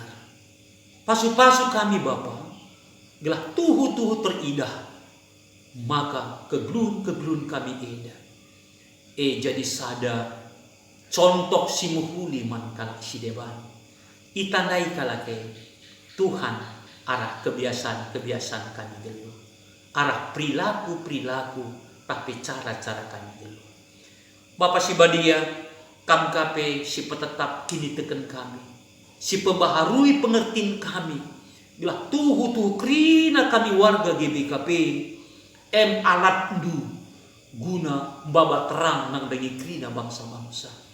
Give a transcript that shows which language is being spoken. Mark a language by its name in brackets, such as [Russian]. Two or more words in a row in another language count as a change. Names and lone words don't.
[Batak Karo] Pasu-pasu kami Bapa, gelah tuhu-tuhu teridah. Maka kegelun-kegelun kami edah. Jadi sada contoh si muhuli man kalak Sideban. Itandai kalake Tuhan arah kebiasaan-kebiasaan kami dulu. Arah perilaku-perilaku tapi cara-cara kami dulu. Bapak si badia kam kape si petetap kini teken kami. Si pembaharui pengertian kami. Bila tuhu krina kami warga GBKP alat du guna baba terang nang dagi krina bangsa-bangsa.